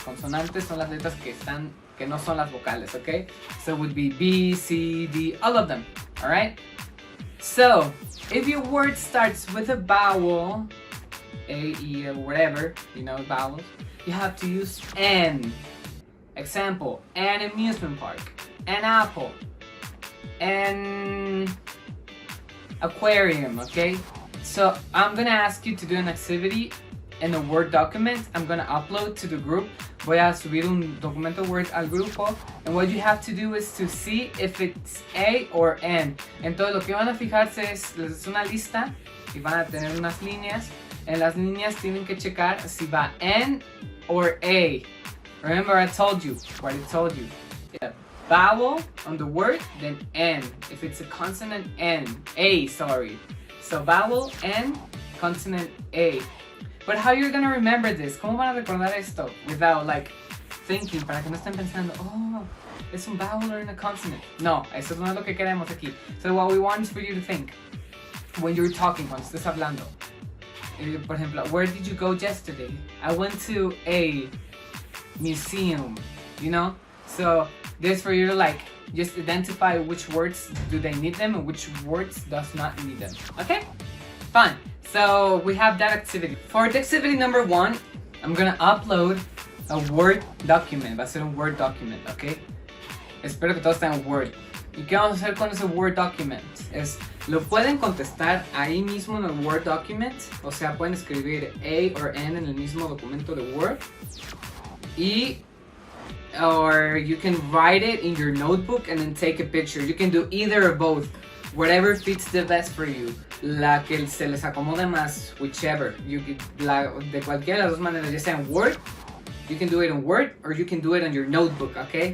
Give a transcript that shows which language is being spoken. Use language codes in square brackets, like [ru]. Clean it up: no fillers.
[es] Consonantes son las letras que no son las vocales, okay? [en] So it would be B, C, D, all of them, all right? So, if your word starts with a vowel, A, E, or whatever, you know, vowels, you have to use N. Example, an amusement park, an apple, an aquarium, okay? So, I'm gonna ask you to do an activity in a Word document. I'm gonna upload to the group. Voy a subir un documento Word al grupo. And what you have to do is to see if it's A or N. [es] Entonces lo que van a fijarse es una lista y van a tener unas líneas. En las líneas tienen que checar si va N or A. Remember I told you what I told you. Yeah. vowel on the word, then N. If it's a consonant, N. A, sorry. So vowel, N, consonant, A. But how you're gonna remember this? ¿Cómo van a recordar esto? Without like thinking, para que no estén pensando, oh, es un vowel or a consonant. No, eso no es lo que queremos aquí. [en] So what we want is for you to think. When you're talking, cuando estés hablando. Por ejemplo, where did you go yesterday? I went to a museum, you know? So this for you to like just identify which words do they need them and which words does not need them. Okay? Fun. So we have that activity. For the activity number 1, I'm gonna upload a Word document. Va a ser un Word document, ¿ok? [es] Espero que todos tengan Word. ¿Y qué vamos a hacer con ese Word document? Lo pueden contestar ahí mismo en el Word document. O sea, pueden escribir A or N en el mismo documento de Word. [en] Or you can write it in your notebook and then take a picture. You can do either or both. Whatever fits the best for you. La que se les acomode más, whichever. De cualquiera de las dos maneras, ya sea en Word, you can do it in Word, or you can do it on your notebook, okay?